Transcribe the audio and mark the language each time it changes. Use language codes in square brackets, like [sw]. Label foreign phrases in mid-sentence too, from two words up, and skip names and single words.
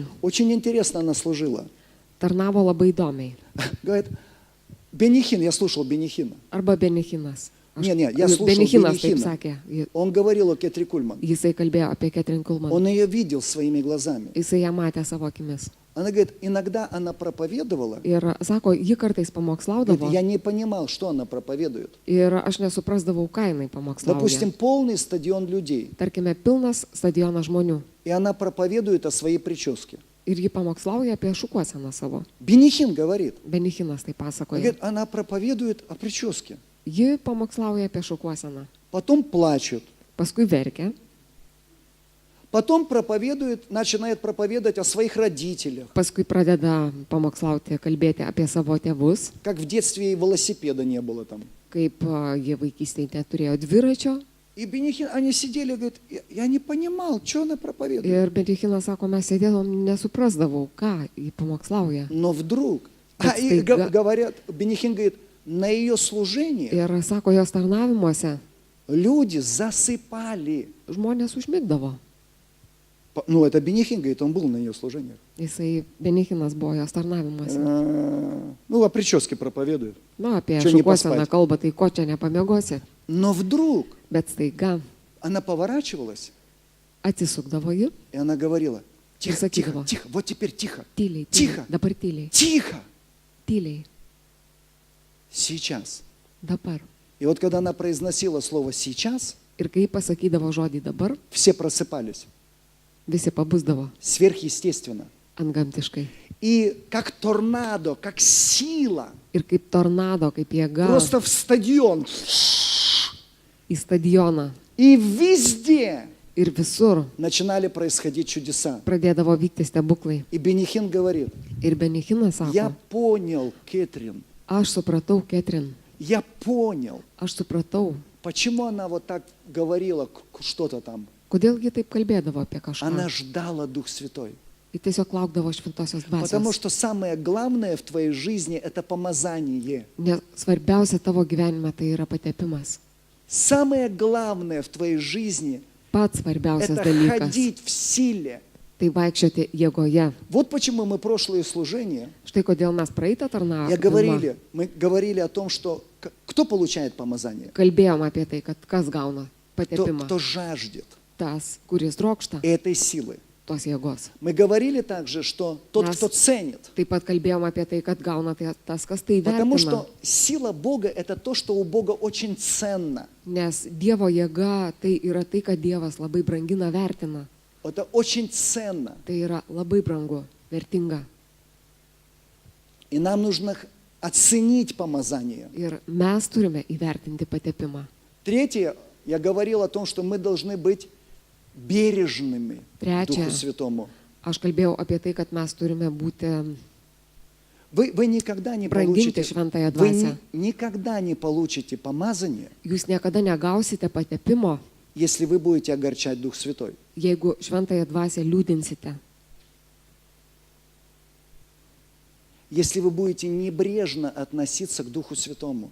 [ru] очень интересно она служила. [lt] tarnavo labai įdomiai. [ru] Говорит, Бенихин, я слушал Бенихина. [lt] Arba Benichinas. [ru] Не, я слушал [lt] Benichinas taip [ru] Бенихина. [lt] sakė. [ru] Он говорил о Кетри Кульман. [lt] Jisai kalbėjo apie Ketrin Kulman. [ru] Он ее видел своими глазами. [lt] Jisai ją matė savo akimis. [ru] Она говорит, иногда она проповедовала. [lt] Ir sako, ji kartais [ru] Говорит, [lt] pamokslaudavo. [ru] я не понимал, что она проповедует. [lt] Ir aš nesuprasdavau, ką jinai pamokslauja. [ru] Допустим, полный стадион людей. [lt] Tarkime, pilnas stadionas žmonių. [ru] И она проповедует о своей прическе. [lt] Ir ji pamokslauja apie šukuoseną savo. [ru] Бенихин говорит. [lt] Benichinas tai [ru] Он [lt] pasakoja. [ru] говорит, она проповедует о прическе. [lt] Ji pamokslauja apie šukuoseną. [ru] Потом плачет. [lt] Paskui verkia. [ru] Потом проповедует, начинает проповедовать о своих родителях. [lt] Paskui pradeda pamokslauti, kalbėti apie savo tėvus. [ru] Как в детстве и велосипеда не было там. [lt] Kaip jie vaikystėje neturėjo dviračio. [ru] И Бенихин, они сидели, говорит, я не понимал, что она проповедует. [lt] Ir Benichinas sako, mes sėdėdom, nesuprasdavau, ką ji pamokslauja. [ru] Но вдруг, Так и стыга. говорят, Бенихин говорит, на ее служение [lt] Ir sako, jos tarnavimuose [ru] люди засыпали. [lt] žmonės užmigdavo. [ru] Ну, это Бенихин говорит, он был на ее служениях. [lt] Jisai Benichinas buvo jos tarnavimuose. [ru] Ну, о прическе проповедует. [lt] Nu, apie Čia šukuoseną nepaspait. kalbą, tai ko čia nepamiegosi. [ru] Но вдруг [lt] Bet staiga [ru] она поворачивалась, [lt] atsisukdavo ji, [ru] и она говорила, тихо, Высоки тихо, его. тихо, вот теперь тихо, [lt] tyliai, [ru] Тихо. [lt] tyliai, dabar tyliai, [ru] тихо, [lt] tyliai, [ru] сейчас. [lt] dabar. [ru] И вот когда она произносила слово «сейчас», [lt] Ir kai pasakydavo žodį dabar, [ru] все просыпались, [lt] visi pabusdavo [ru] сверхъестественно. [lt] antgamtiškai. [ru] И как торнадо, как сила, [lt] Ir kaip tornado, kaip jėga [ru] просто в стадион. [lt] į stadioną. [ru] И везде [lt] Ir visur [ru] начинали происходить чудеса. [lt] pradėdavo vykti stebuklai. [ru] И Бенихин говорит, [lt] Ir Benichinas [ru] я [lt] sako, [ru] понял, Кетрин, [lt] aš supratau, Ketrin, [ru] я понял, [lt] aš supratau, [ru] почему она вот так говорила что-то там. [lt] kodėl ji taip kalbėdavo apie [ru] Она [lt] kažką. [ru] ждала Дух Святой. [lt] Ji tiesiog laukdavo šventosios [ru] Потому [lt] dvasios. [ru] что самое главное в твоей жизни – это помазание. [lt] Nes svarbiausia tavo gyvenime tai yra patepimas. [ru] Самое главное в твоей жизни [lt] Pats – svarbiausias [ru] это [lt] dalykas [ru] ходить в силе. [lt] tai vaikščioti jėgoje. [ru] Вот почему мы прошлые служения, [lt] Štai kodėl mes praeitą tarnavimą [ru] мы говорили о том, что кто получает помазание? [lt] kalbėjom apie tai, kad kas gauna [ru] Кто [lt] patepimą. [ru] жаждет [lt] Tas, kuris trokšta [ru] этой силы. [lt] tos jėgos. [ru] Мы говорили также, что тот, Нас- кто ценит. [lt] Taip pat kalbėjom apie tai, kad gauna tas, kas tai [ru] Потому [lt] vertina. [ru] что сила Бога – это то, что у Бога очень ценно. [lt] Nes Dievo jėga tai yra tai, kad Dievas labai brangina, vertina. [ru] Это очень ценно. [lt] Tai yra labai brangu, vertinga. [ru] И нам нужно оценить помазание. [lt] Ir mes turime įvertinti patepimą. [ru] Третье, я говорил о том, что мы должны быть бережными к Третье. Духу Святому. [lt] Aš kalbėjau apie tai, kad mes turime būti [ru] Вы никогда не [lt] Branginti [ru] получите, [lt] šventąją [ru] вы [lt] dvasią. [ru] никогда не получите помазание, [lt] Jūs niekada negausite patepimo, [ru] если вы будете огорчать Дух Святой. jeigu šventąją dvasią liūdinsite. Если вы будете небрежно относиться к Духу Святому.